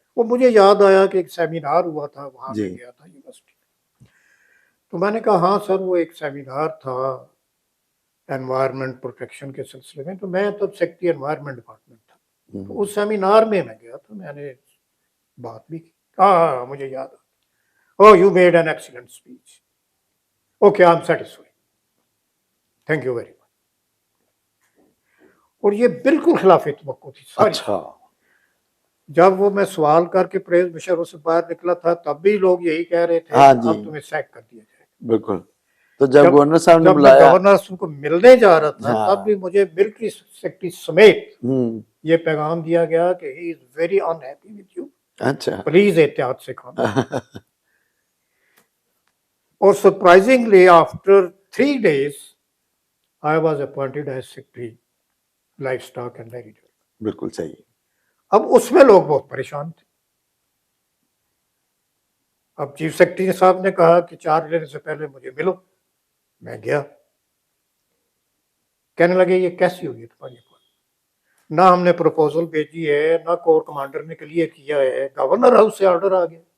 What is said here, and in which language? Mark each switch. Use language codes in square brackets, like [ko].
[ur] وہ مجھے یاد آیا کہ ایک سیمینار ہوا تھا وہاں جی. میں گیا تھا یونیورسٹی. تو میں نے کہا ہاں سر وہ ایک سیمینار تھا انوائرمنٹ پروٹیکشن کے سلسلے میں، تو میں تب سیکرٹری انوائرمنٹ ڈپارٹمنٹ تھا. تو اس سیمینار میں گیا تو میں نے بات بھی کی. ہاں مجھے یاد آ. [en] Oh, you made an excellent speech. Okay, I'm satisfied. Thank you very much. [ur] اور یہ بالکل خلاف توقع تھی ساری. اچھا. جب وہ میں سوال کر کے پریز مشرف سے باہر نکلا تھا تب بھی لوگ یہی کہہ رہے تھے ہاں کہ جی اب تمہیں سیک کر دیا جائے. بالکل. تو جب گورنر صاحب نے جب میں بلایا گورنر کو ملنے جا رہا تھا ہاں. تب بھی مجھے ملٹری سیکرٹری سمیت ہوں. یہ پیغام دیا گیا کہ [en] he is very unhappy with you, [ur] اچھا. پلیز احتیاط سے کھانا. [en] اور surprisingly after 3 days I was appointed as secretary livestock and dairy development. [ur] بالکل صحیح. اب اس میں لوگ بہت پریشان تھے. اب چیف سیکرٹری صاحب نے کہا کہ چارج لینے سے پہلے مجھے ملو. میں گیا. کہنے لگے یہ کیسی ہوئی تمہاری بات؟ نہ ہم نے پروپوزل بھیجی ہے، نہ کور کمانڈر نے کلیئر کیا ہے، گورنر ہاؤس سے آرڈر آ گیا.